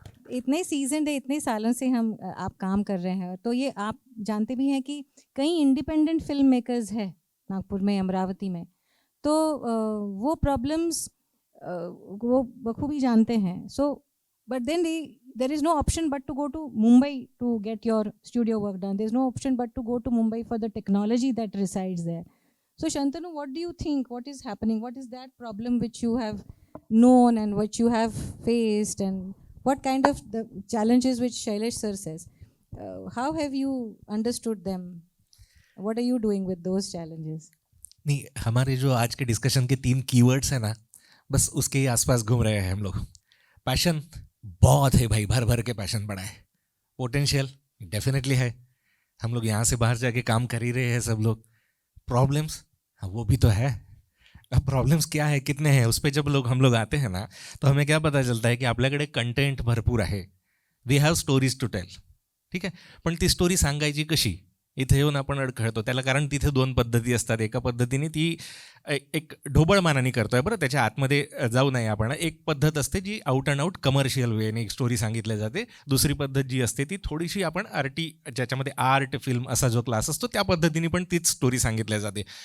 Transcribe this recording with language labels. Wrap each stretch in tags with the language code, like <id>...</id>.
<hi>इतने सीजन है, इतने सालों से आप काम कर रहे हैं, तो ये आप जानते भी हैं कि कई इंडिपेंडेंट फिल्म मेकर्स है नागपुर में, अमरावती में. तो वो प्रॉब्लम्स वो बखूबी जानते हैं.</hi> <en>So but then there is no option but to go to Mumbai to get your studio work done. There is no option but to go to Mumbai for the technology that resides there. So Shantanu, what do you think? What is happening? What is that problem which you have known and what you have faced, and what kind of the challenges which Shailesh sir says? How have you understood them? What are you doing with those challenges?</en> <hi>नहीं, हमारे जो आज के discussion के 3 keywords हैं ना, बस उसके ही आसपास घूम रहे हैं हम लोग. पैशन बहुत है भाई, भर भर के पैशन पड़ा है. पोटेंशियल डेफिनेटली है, हम लोग यहाँ से बाहर जाके काम कर ही रहे हैं सब लोग. प्रॉब्लम्स वो भी तो है. अब प्रॉब्लम्स क्या है, कितने हैं, उस पर जब हम लोग आते हैं ना, तो हमें क्या पता चलता है की</hi> <mr>आपल्याकडे कंटेंट भरपूर आहे.</mr> <en>We have stories to tell.</en> <mr>ठीक आहे, पण ती स्टोरी सांगायची कशी, इथे येऊन आपण अडखळतो त्याला. कारण तिथे 2 पद्धती असतात. एका पद्धतीने ती एक ढोबळमानाने करतोय बरं, त्याच्या आतमध्ये जाऊ नये आपण. एक पद्धत असते जी</mr> <en>out and out</en> <mr>कमर्शियल वेने एक स्टोरी सांगितली जाते. दुसरी पद्धत जी असते ती थोडीशी आपण ज्याच्यामध्ये आर्ट फिल्म असा जो क्लास असतो त्या पद्धतीने पण तीच स्टोरी सांगितल्या जाते.</mr>